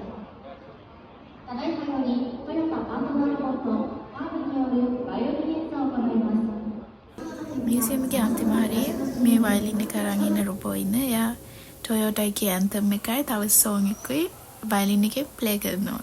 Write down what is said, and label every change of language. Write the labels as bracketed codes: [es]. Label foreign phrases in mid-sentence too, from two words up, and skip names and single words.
[ja] ただいまよりトヨタパートナーロボットカーブによるバイオリン演奏を行います。 [si] මියුසියම් එකේ අන්තිම හරියේ මේ වයලින් එක අරන් ඉන්න රොබෝ ඉන්න. එයා ටොයෝටා එකේ ඇන්තම් එකයි තව සෝන් එකකුයි වයලින් එකේ ප්ලේ කරනවා.